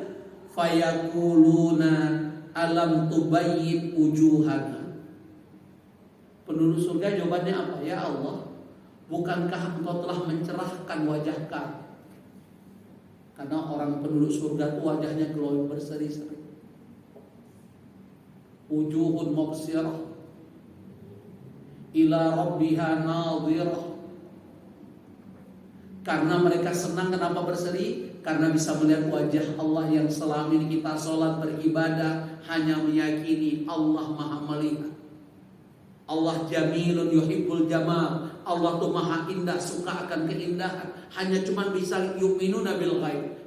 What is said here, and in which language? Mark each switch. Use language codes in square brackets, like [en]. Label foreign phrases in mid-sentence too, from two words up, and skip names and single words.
[ar] فيقولون ألم تبيض وجوهنا. [id] Penduduk surga jawabannya apa? [ar] يا الله, [id] bukankah engkau telah mencerahkan wajah kami? Karena orang penduduk surga itu wajahnya glowing, berseri-seri. [ar] وجوه مبصرة إلى ربها ناظرة. [id] Karena mereka senang. Kenapa berseri? Karena bisa melihat wajah Allah yang selama ini kita sholat beribadah hanya meyakini Allah maha melihat. [ar] الله جميل يحب الجمال. [id] Allah tuh maha indah, suka akan keindahan. Hanya cuma bisa [ar] يؤمنون بالغيب.